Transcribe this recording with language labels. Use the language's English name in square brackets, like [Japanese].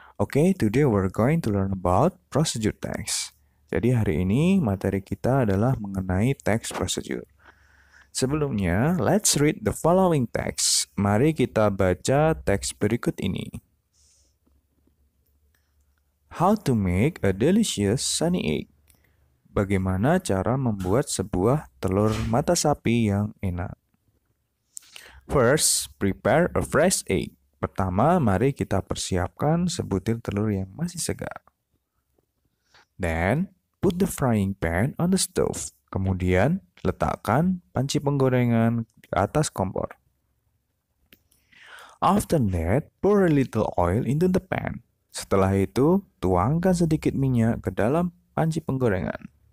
[English] Okay, today we're going to learn about procedure text. [Indonesian] Jadi hari ini materi kita adalah mengenai text procedure. Sebelumnya, [English] let's read the following text. [Indonesian] Mari kita baca teks berikut ini. [English] How to make a delicious sunny egg. [Indonesian] Bagaimana cara membuat sebuah telur mata sapi yang enak? [English] First, prepare a fresh egg. [Indonesian] Pertama, mari kita persiapkan sebutir telur yang masih segar. [English] Then, put the frying pan on the stove. [Indonesian] Kemudian, letakkan panci penggorengan di atas kompor. [English] After that, pour a little oil into the pan. [Indonesian] Setelah itu, tuangkan sedikit minyak ke dalam panci penggorengan.